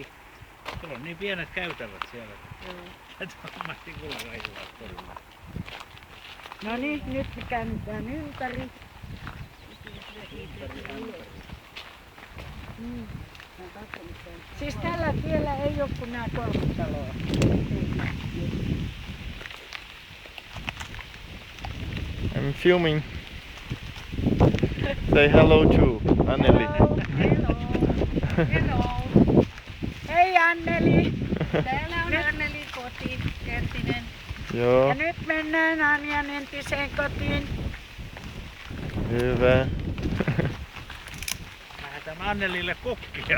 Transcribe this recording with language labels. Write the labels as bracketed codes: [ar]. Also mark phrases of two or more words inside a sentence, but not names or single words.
[fi] Siellä on niin pienet käytävät siellä. Että hammastikulla kaivaa korvaa. No niin, nyt me käännetään ympäri. Siis tällä tiellä ei ole kuin nämä 3 taloa. [en] I'm filming. Say hello to Anneli. [fi] Hello. Hei Anneli. Täällä on Anneli koti, Kerttinen. Joo, Ja nyt mennään Anjan entiseen kotiin. hyvä. Lähetään Annelille kukkia.